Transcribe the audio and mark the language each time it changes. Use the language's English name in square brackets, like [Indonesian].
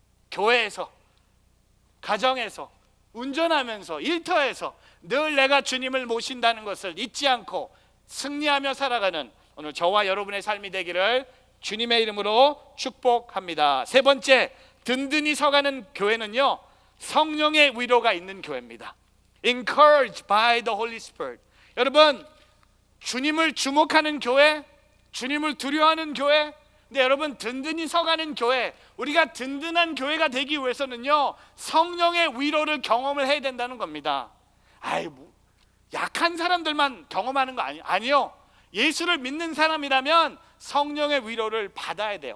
[Korean] 교회에서, 가정에서, 운전하면서, 일터에서 늘 내가 주님을 모신다는 것을 잊지 않고 승리하며 살아가는 오늘 저와 여러분의 삶이 되기를 주님의 이름으로 축복합니다. 세 번째, 든든히 서가는 교회는요, 성령의 위로가 있는 교회입니다. [English] Encouraged by the Holy Spirit. [Korean] 여러분, 주님을 주목하는 교회, 주님을 두려워하는 교회, 근데 여러분, 든든히 서가는 교회, 우리가 든든한 교회가 되기 위해서는요, 성령의 위로를 경험을 해야 된다는 겁니다. 약한 사람들만 경험하는 거 아니요. 예수를 믿는 사람이라면 성령의 위로를 받아야 돼요.